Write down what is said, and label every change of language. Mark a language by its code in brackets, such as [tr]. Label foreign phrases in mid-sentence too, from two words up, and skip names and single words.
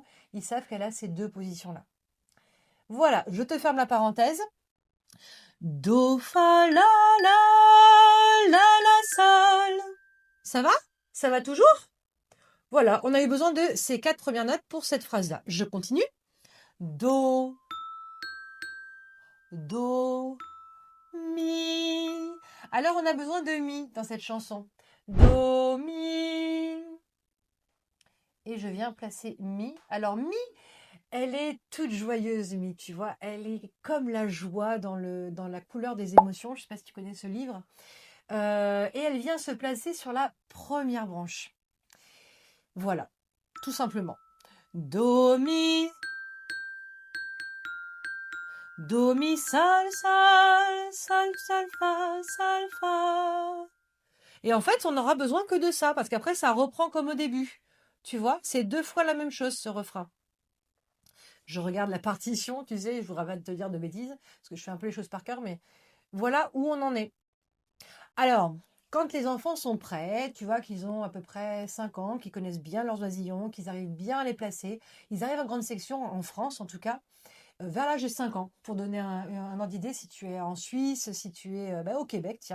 [fr] Ils savent qu'elle a ces 2 positions-là. Voilà, je te ferme la parenthèse. Do, fa, la, sol. Ça va? Ça va toujours? Voilà, on a eu besoin de ces 4 premières notes pour cette phrase-là. Je continue. Do, do, mi. Alors, on a besoin de mi dans cette chanson. Do, mi. et je viens placer Mi. Alors Mi, elle est toute joyeuse, Mi, tu vois. Elle est comme la joie dans la couleur des émotions. Je ne sais pas si tu connais ce livre. Et elle vient se placer sur la première branche. Voilà, tout simplement. Do, Mi, do, mi, sol, sol, sol, sol, fa, sol, fa. Et en fait, on n'aura besoin que de ça, parce qu'après, ça reprend comme au début. Tu vois, c'est 2 fois la même chose, ce refrain. Je regarde la partition, tu sais, je voudrais pas te dire de bêtises, parce que je fais un peu les choses par cœur, mais voilà où on en est. Alors, quand les enfants sont prêts, tu vois qu'ils ont à peu près 5 ans, qu'ils connaissent bien leurs oisillons, qu'ils arrivent bien à les placer, ils arrivent en grande section, en France en tout cas, vers l'âge de 5 ans, pour donner un ordre d'idée si tu es en Suisse, si tu es au Québec, tiens.